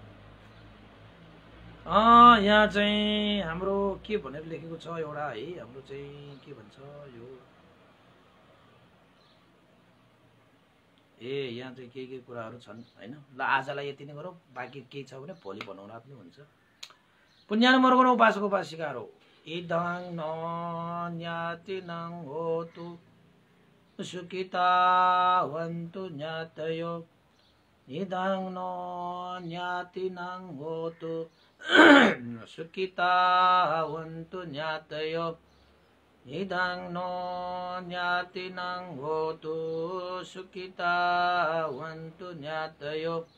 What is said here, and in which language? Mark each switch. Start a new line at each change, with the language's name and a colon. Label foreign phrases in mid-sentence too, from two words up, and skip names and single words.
Nepali: यहाँ चाहिँ हाम्रो के भनेर लेखेको छ एउटा है, हाम्रो चाहिँ के भन्छ यो, यहाँ चाहिँ के कुराहरू छन् हैन। ल आजलाई यति नै गरौँ, बाँकी केही छ भने भोलि बनाउला पनि हुन्छ। पुण्यानुमोदन गरौँ उपासक उपासिकाहरू।
Pali: इदं नो ज्ञातिनं होतु सुखिता वन्तु ज्ञातयो, इदं नो ज्ञातिनं होतु सुखिता वन्तु ज्ञातयो, इदं नो ज्ञातिनं होतु सुखिता वन्तु ज्ञातयो।